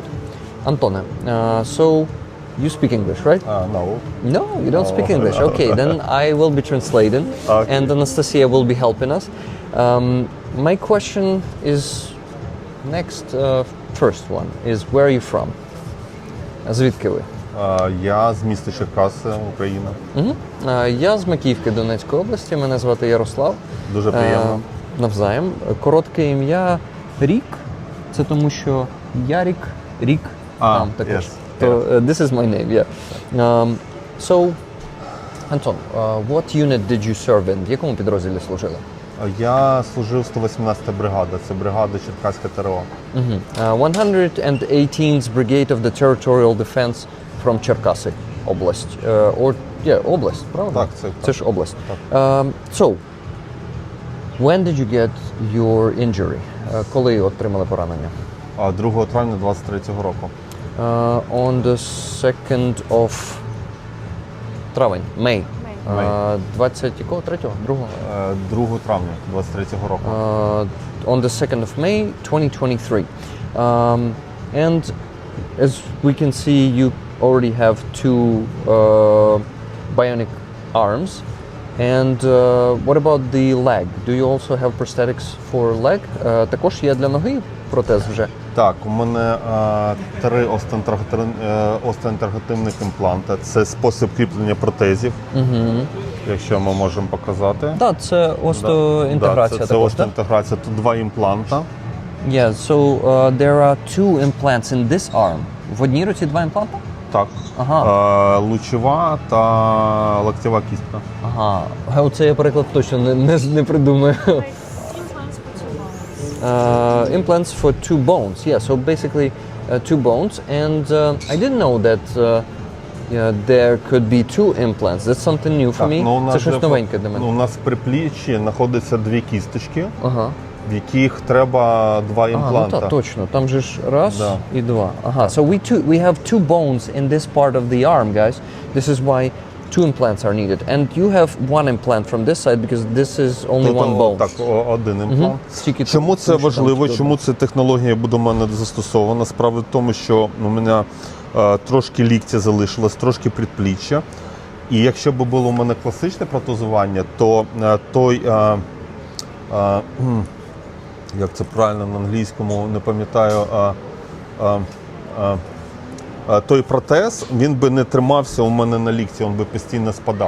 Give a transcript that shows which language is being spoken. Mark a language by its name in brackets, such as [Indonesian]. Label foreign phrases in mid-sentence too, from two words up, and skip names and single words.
[English] Antone, so you speak English, right? No. No, you don't speak English. Okay, then I will be translating, Okay. and Anastasia will be helping us. My question is next. First one is, where are you from? [Ukrainian] Звідки ви? Я з міста Черкаси, Україна. Я з Макіївки Донецької області. Мене звати Ярослав. Дуже приємно. Навзаєм. Коротке ім'я Рік. Це тому, що Ярік, Рік там також. [English] yes. То this is my name, yeah. So, Anton, what unit did you serve in? [Ukrainian] В якому підрозділі служили? Я служив 118-та бригада, це бригада Черкаська ТРО. [English] 118th Brigade of the Territorial Defense from Черкаси, область. [Ukrainian] Область, правда? Так, це Це ж область. [English] So, when did you get your injury? [Ukrainian] Коли отримали поранення? 2 травня 23-го року. [English] On the 2nd of травень, May. [Ukrainian] 23-го? 2-го? 2 травня 23-го року. [English] On the 2nd of May 2023. And as we can see, you already have 2 bionic arms. And what about the leg? Do you also have prosthetics for leg? [Ukrainian] Також є для ноги протез вже. Так, у мене 3 остеоінтегративних імпланта. Це спосіб кріплення протезів, якщо ми можемо показати. Так, це остеоінтеграція. Це остеоінтеграція. Тут 2 імпланта. [English] Yeah, so there are 2 implants in this arm. [Ukrainian] В одній руці 2 імпланта? Так. Ага. Лучова та локтєва кістка. Ага. Оце я переклад точно не придумаю. [English] Implants for 2 bones. Yeah, so basically 2 bones. And I didn't know that there could be 2 implants. That's something new for me. [Ukrainian] Це щось новеньке для мене. У нас в припліччі знаходяться 2 кісточки, Ага. в яких треба 2 імпланта. Ну так, точно. Там же ж раз Да. і 2. Ага. [English] So we have 2 bones in this part of the arm, guys. This is why 2 implants are needed. And you have 1 implant from this side because this is only 1 bone. [Ukrainian] Так, 1 імплант. Стільки Чому тут, це тому що важливо? там Чому ця технологія буде в мене застосована? Справа в тому, що у мене трошки ліктя залишилось, трошки предпліччя. І якщо б було у мене класичне протезування, то той, як це правильно на англійському, не пам'ятаю, той протез, він би не тримався у мене на лікті, він би постійно спадав.